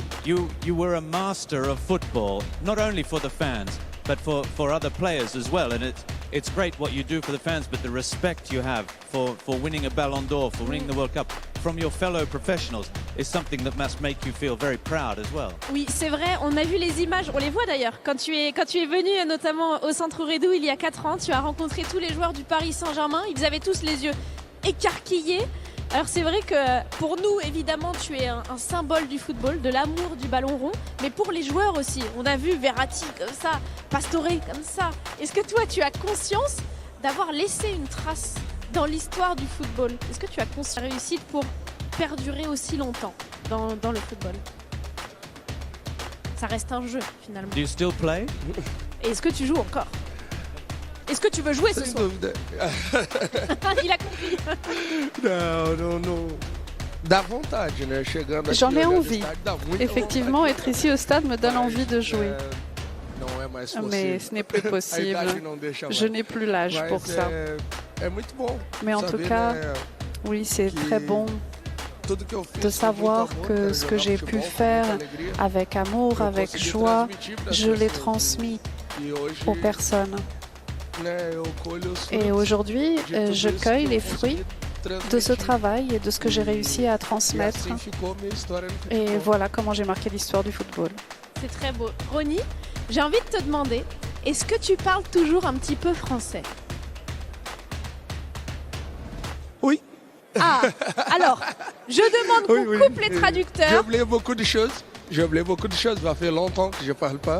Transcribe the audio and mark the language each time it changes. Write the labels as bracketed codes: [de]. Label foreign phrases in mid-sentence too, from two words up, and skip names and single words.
[en] You were a master of football, not only for the fans, but for other players as well. And it's great what you do for the fans, but the respect you have for winning a Ballon d'Or, for winning the World Cup from your fellow professionals is something that must make you feel very proud as well. [fr] Oui, c'est vrai, on a vu les images, on les voit d'ailleurs. Quand tu es venu notamment au Centre Redou il y a 4 ans, tu as rencontré tous les joueurs du Paris Saint-Germain, ils avaient tous les yeux écarquillés. Alors c'est vrai que pour nous, évidemment, tu es un symbole du football, de l'amour du ballon rond, mais pour les joueurs aussi. On a vu Verratti comme ça, Pastore comme ça. Est-ce que toi, tu as conscience d'avoir laissé une trace dans l'histoire du football? Est-ce que tu as conscience de la réussite pour perdurer aussi longtemps dans le football? Ça reste un jeu finalement. [en] Do you still play? [fr] Et est-ce que tu joues encore? Est-ce que tu veux jouer ce soir? Il a compris. [pt] Não. Dá vontade, né? Chegando aqui, [fr] J'en ai [pt] olhando o [fr] envie. [pt] estádio, dá muita [fr] Effectivement, [pt] vontade. [fr] être ici au stade me donne envie de jouer. [pt] Não é mais [fr] Mais [pt] possível. [fr] ce n'est plus [pt] A [fr] possible. [pt] idade não deixa mais. [fr] Je n'ai plus l'âge pour [pt] Mas [fr] ça. [pt] é muito bom. [fr] Mais en [pt] saber, [fr] tout cas, [pt] né, [fr] oui, c'est très bon [pt] tudo que eu fiz [fr] de [pt] com [fr] savoir [pt] muito amor, [fr] que [pt] né, [fr] ce que [pt] jogar [fr] j'ai [pt] futebol [fr] pu [pt] com [fr] faire [pt] muita alegria. [fr] avec amour, [pt] Eu [fr] avec [pt] consegui [fr] joie, [pt] transmitir pras [fr] je l'ai [pt] pessoas. [fr] transmis [pt] E hoje, [fr] aux personnes. [pt] né, eu colho os [fr] Et [pt] frutos [fr] aujourd'hui, [pt] de tudo [fr] je [pt] isso [fr] cueille [pt] que eu [fr] les [pt] consegui [fr] fruits [pt] transmitir. [fr] de ce travail et de ce que j'ai réussi à [pt] E [fr] transmettre. [pt] assim ficou minha história no [fr] Et futebol. voilà comment j'ai marqué l'histoire du football. C'est très beau. Ronny, j'ai envie de te demander, est-ce que tu parles toujours un petit peu français? Oui. Ah, alors, je demande qu'on Oui. coupe les J'ai traducteurs. oublié beaucoup de choses. J'ai oublié beaucoup de choses. Ça fait longtemps que je parle pas.